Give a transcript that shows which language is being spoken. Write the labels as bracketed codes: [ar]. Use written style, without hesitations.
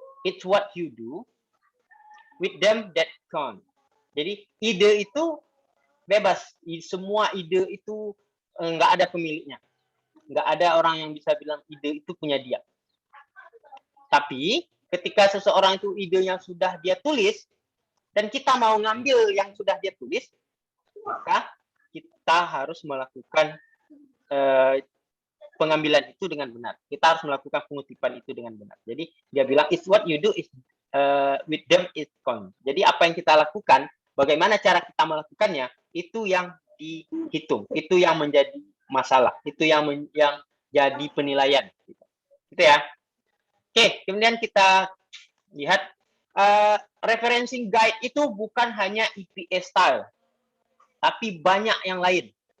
[en] It's what you do with them that count. [id] Jadi ide itu bebas. Semua ide itu nggak ada pemiliknya. Nggak ada orang yang bisa bilang ide itu punya dia. Tapi ketika seseorang itu idenya sudah dia tulis, dan kita mau ngambil yang sudah dia tulis, maka kita harus melakukan pengambilan itu dengan benar. Kita harus melakukan pengutipan itu dengan benar. Jadi dia bilang, [en] it's what you do is with them is count. [id] Jadi apa yang kita lakukan, bagaimana cara kita melakukannya, itu yang dihitung, itu yang menjadi masalah, itu yang jadi penilaian. Gitu ya. Oke, kemudian kita lihat referencing guide itu bukan hanya EPA style, tapi banyak yang lain.